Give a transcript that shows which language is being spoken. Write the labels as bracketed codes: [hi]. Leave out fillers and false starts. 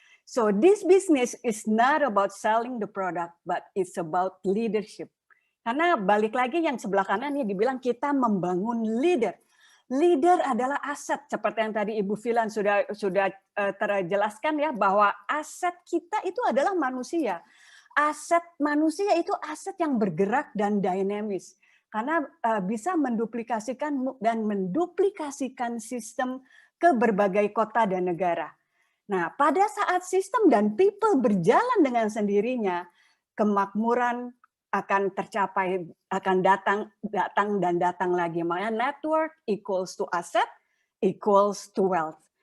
[en] So this business is not about selling the product, but it's about leadership. [id] Karena balik lagi yang sebelah kanan ini dibilang kita membangun leader. Leader adalah aset, seperti yang tadi Ibu Filan sudah terjelaskan ya, bahwa aset kita itu adalah manusia. Aset manusia itu aset yang bergerak dan dinamis. Karena bisa menduplikasikan dan menduplikasikan sistem ke berbagai kota dan negara. Nah, pada saat sistem dan people berjalan dengan sendirinya, kemakmuran akan tercapai, akan datang dan datang lagi. Makanya [en] network equals to asset equals to wealth.